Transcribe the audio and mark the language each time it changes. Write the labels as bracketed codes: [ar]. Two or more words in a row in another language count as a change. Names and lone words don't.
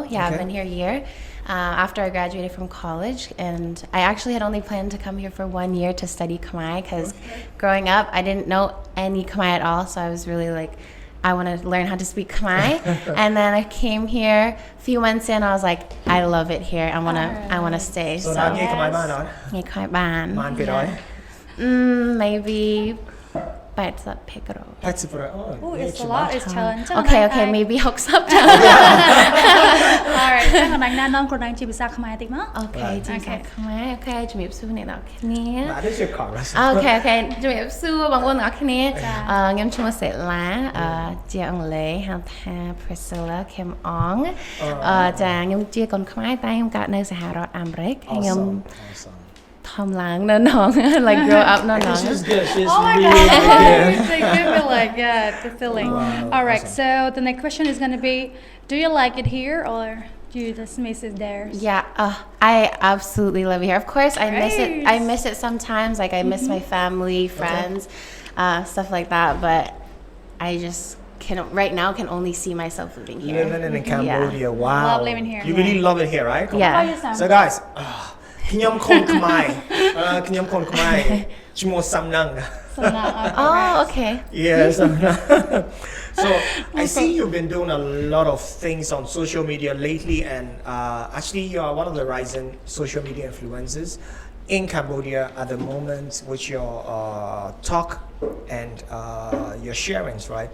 [en] Yeah, I've been here a year. After I graduated from college, and I actually had only planned to come here for 1 year to study Khmer because growing up I didn't know any Khmer at all, so I was really like, I want to learn how to speak Khmer. And then I came here a few months in, I was like, I love it here. I wanna stay. So now you come by now. [km] និយាយខ្មែរបាន [en] Man, bit maybe 80% Oh, it's a lot. It's challenge. Okay, maybe 60% Alright, [km] ចឹងកន្លែងណានាំខ្លួនឯងជាភាសាខ្មែរតិចមក Okay ជាភាសាខ្មែរ Okay ជំរាបសួរអ្នកនរគ្នា [en] That is your car. [km] Okay ជំរាបសួរបងប្អូនទាំងអស់គ្នាខ្ញុំឈ្មោះសេឡាជាអង់គ្លេសហៅថា Priscilla Kim Ong ចាខ្ញុំជាកូនខ្មែរតែខ្ញុំកើតនៅសហរដ្ឋអាមេរិកហើយខ្ញុំ [en] Awesome. [km] ធំឡើងនៅនង [en] like grow up [km] នៅនង [en] She's good. She's Oh my really god, good. it's a good feeling, yeah, the feeling. Wow, Alright, awesome. so the next question is gonna be, do you like it here or do you just miss it there? Yeah, I absolutely love it here. Of course, I miss it. I miss it sometimes. Like I miss my family, friends, stuff like that. But I just right now can only see myself living here. Living in Cambodia. Wow. Love living here. You really love it here, right? How about you, Sam? So guys, [km] ខ្ញុំខុនខ្មែរខ្ញុំខុនខ្មែរឈ្មោះសំណាង [en] Oh, okay. Yes. So I see you've been doing a lot of things on social media lately, and actually you are one of the rising social media influencers in Cambodia at the moment with your talk and your sharings, right?